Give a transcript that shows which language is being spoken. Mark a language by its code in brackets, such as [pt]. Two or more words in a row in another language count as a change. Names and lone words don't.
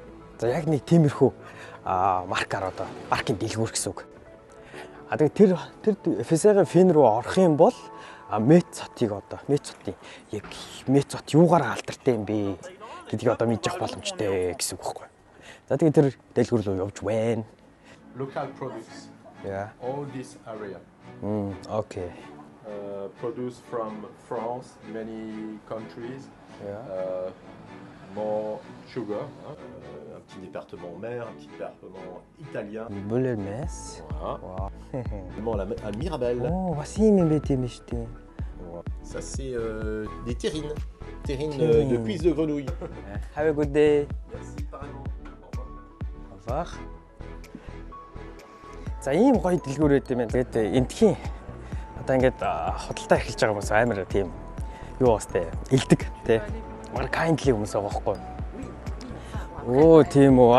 [mn] За яг нэг тиймэрхүү маркаар одоо маркийн дэлгүүр гэсэн үг. Тэгээд тэр FSR-ийн фин рүү орох юм бол Мец хотыг одоо Мец хотын яг Мец хот юугаар алдартай юм бэ гэдгийг одоо мэдчих боломжтой гэсэн үг байхгүй. За тэгээд тэр дэлгүүр рүү явж байна. [en] Local products. Yeah. All this area. Okay. Produced from France, many countries. Yeah. More sugar. [fr] Un petit département mer, un petit département italien. Bullermess. Voilà. Wow. À Mirabel. [mn] Бас юм бэ тийм шүү дээ. [fr] Ça c'est des terrines. Terrines de cuisses de grenouille. [en] Have a good day. [fr] Merci, pareillement. [mn] Бах. За ийм гоё дэлгүүр байт юм байна. Тэгээд энтхийн одоо ингээд худалдаа эхэлж байгаа хүмүүс амар тийм юу бастай илдэг тий. Мар kindly хүмүүс байгаа байхгүй. Тийм үү.